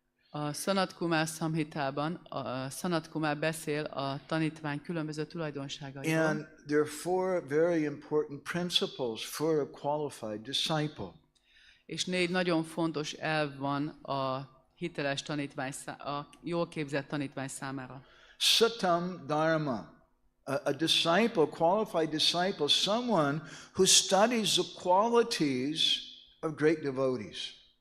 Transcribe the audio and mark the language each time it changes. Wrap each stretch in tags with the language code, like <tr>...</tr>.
<hu>A Sanat Kumar Samhitában a Sanat Kumar beszél a tanítvány különböző tulajdonságairól.</hu> <en>And there are four very important principles for a qualified disciple.</en> <hu>És 4 nagyon fontos elv van a hiteles tanítvány, a jól képzett tanítvány számára.</hu> <sa>Satām dharma.</sa> <en>A disciple, qualified disciple, someone who studies the qualities of great devotees.</en>